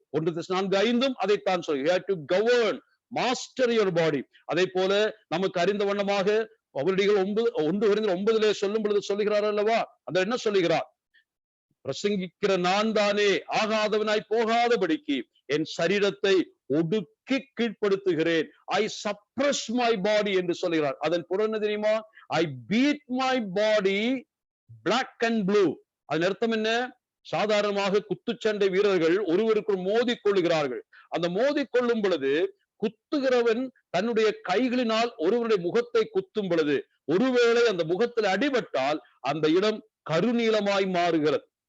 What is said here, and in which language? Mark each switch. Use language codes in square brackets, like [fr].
[ta] 1 தெசலோனிக்கேயர் 4:5 அதைத்தான் சொல்லி, [en] you have to govern, master your body. [ta] அதை போல நமக்கு அறிந்த வண்ணமாக அவருடைய 1 கொரிந்தியர் 9 சொல்லும் பொழுது சொல்லுகிறார் அல்லவா, அந்த என்ன சொல்லுகிறார்? பிரசங்கிக்கிற நான் தானே ஆகாதவனாய் போகாதபடிக்கு என் சரீரத்தை ஒடுக்கி கீழ்ப்படுத்துகிறேன். [en] I suppress my body [ta] என்று சொல்லுகிறார். அதன் பொருள் என்ன தெரியுமா? [en] I beat my body black and blue. [ta] அதன் அர்த்தம் என்ன? சாதாரணமாக குத்துச்சண்டை வீரர்கள் ஒருவருக்குள் மோதி கொள்ளுகிறார்கள். அந்த மோதி கொள்ளும் பொழுது குத்துகிறவன் தன்னுடைய கைகளினால் ஒருவருடைய முகத்தை குத்தும் பொழுது, ஒருவேளை அந்த முகத்தில் அடிபட்டால் அந்த இடம் கருநீலமாய் மாறுகிறது.